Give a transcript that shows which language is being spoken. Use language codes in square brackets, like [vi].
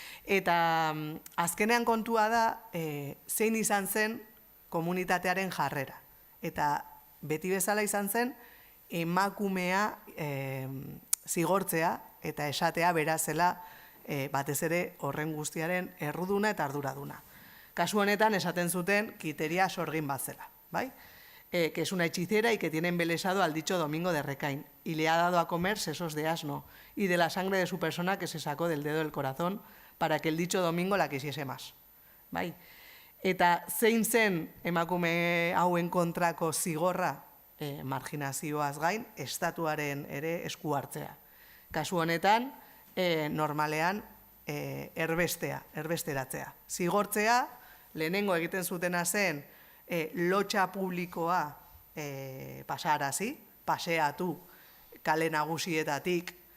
[eu] Eta azkenean kontua da, zein izan zen komunitatearen jarrera. Eta beti bezala izan zen, emakumea zigortzea eta esatea berazela batez ere horren guztiaren erruduna eta arduraduna. Kasu honetan esaten zuten Kiteria sorgin bat zela, bai? [es] Que es una hechicera y que tiene embelesado al dicho Domingo de Recain y le ha dado a comer sesos de asno y de la sangre de su persona que se sacó del dedo del corazón para que el dicho Domingo la quisiese más, [eu] bai? Eta zein zen emakume hauen kontrako zigorra marginazioaz gain, estatuaren ere esku hartzea. Kasu honetan, normalean, erbesteratzea. Zigortzea, lehenengo egiten zutena zen, lotxa publikoa pasarazi, paseatu kale nagusietatik